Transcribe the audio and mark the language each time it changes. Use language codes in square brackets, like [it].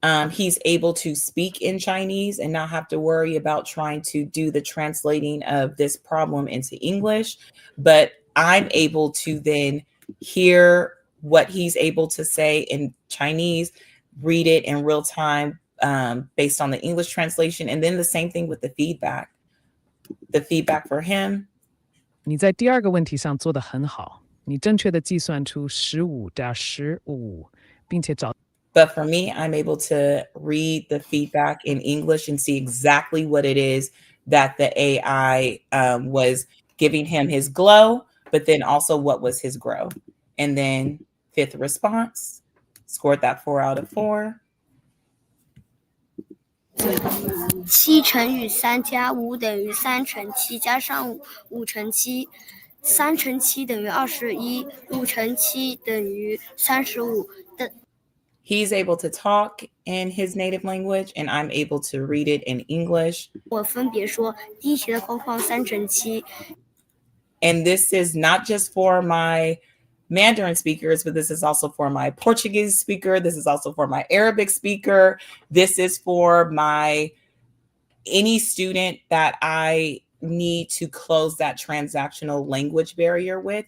[en] He's able to speak in Chinese and not have to worry about trying to do the translating of this problem into English. But I'm able to then hear what he's able to say in Chinese, read it in real time based on the English translation. And then the same thing with the feedback. The feedback for him. [zh] 你在第二个问题上做得很好，你正确的计算出15加15，并且找。 [en] But for me, I'm able to read the feedback in English and see exactly what it is that the AI was giving him his glow, but then also what was his grow. And then 5th response, scored that 4 out of 4. [zh] 7乘以3加5等于3乘7加上5乘7 3乘7等于21 5乘7等于35的 [en] He's able to talk in his native language, and I'm able to read it in English. [zh] 我分别说第一题的框框3乘7。 [en] And this is not just for my Mandarin speakers, but this is also for my Portuguese speaker. This is also for my Arabic speaker. This is for my any student that I need to close that transactional language barrier with.